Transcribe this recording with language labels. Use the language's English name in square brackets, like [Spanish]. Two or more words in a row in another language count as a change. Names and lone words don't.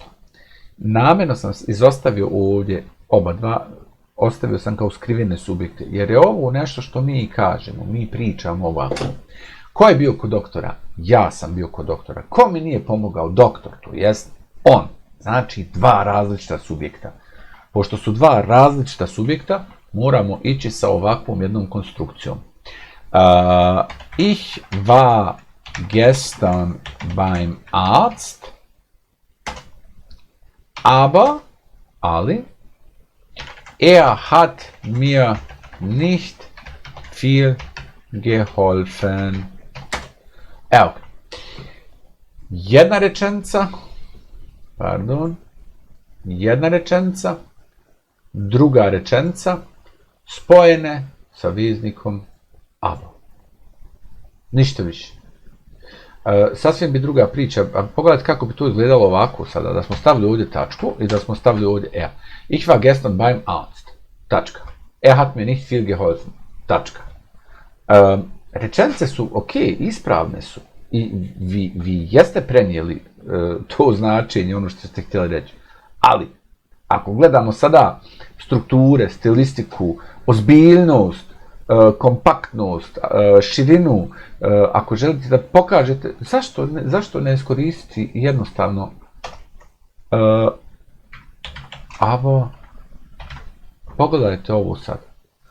[Bosnian] Namjerno sam izostavio ovdje oba dva, ostavio sam kao skrivene subjekte, jer je ovo nešto što mi kažemo, mi pričamo ovako. Ko je bio kod doktora? Ja sam bio kod doktora. Ko mi nije pomogao? Doktor, to jest on. Znači dva različita subjekta. Pošto su dva različita subjekta, moramo ići sa ovakvom jednom konstrukcijom. [German] Ich war gestern beim Arzt, ali, er hat mir nicht viel geholfen. [Bosnian] Evo, jedna rečenica, druga rečenica, spojene sa veznikom aber. Ništa više. Sasvim bi druga priča, a pogledajte kako bi to izgledalo ovako sada, da smo stavili ovdje tačku i da smo stavili ovdje er. [German] Ich war gestern beim Arzt. [Bosnian] Tačka. [German] Er hat mir nicht viel geholfen. [Bosnian] Tačka. Rečenice su ok, ispravne su i vi jeste prenijeli to značenje, ono što ste htjeli reći. Ali, ako gledamo sada strukture, stilistiku, ozbiljnost, kompaktnost, širinu, ako želite da pokažete, zašto ne iskoristiti jednostavno pogledajte ovo sad.